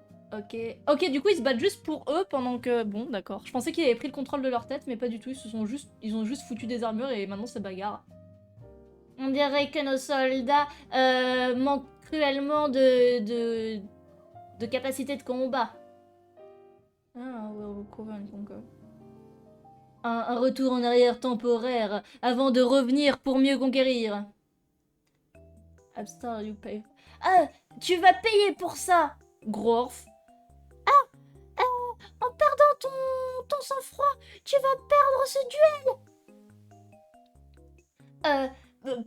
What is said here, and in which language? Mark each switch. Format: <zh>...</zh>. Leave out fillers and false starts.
<fr>Ok, du coup, ils se battent juste pour eux pendant que... Bon, d'accord. Je pensais qu'ils avaient pris le contrôle de leur tête, mais pas du tout. Ils ont juste foutu des armures et maintenant, c'est bagarre. On dirait que nos soldats manquent cruellement de capacité de combat.</fr> <en>Ah, we'll recover and conquer.</en> <fr>Un retour en arrière temporaire avant de revenir pour mieux conquérir. Abstar,</fr> <en>you pay.</en> <fr>Ah, tu vas payer pour ça, Grorf. En perdant ton sang-froid, tu vas perdre ce duel.</fr>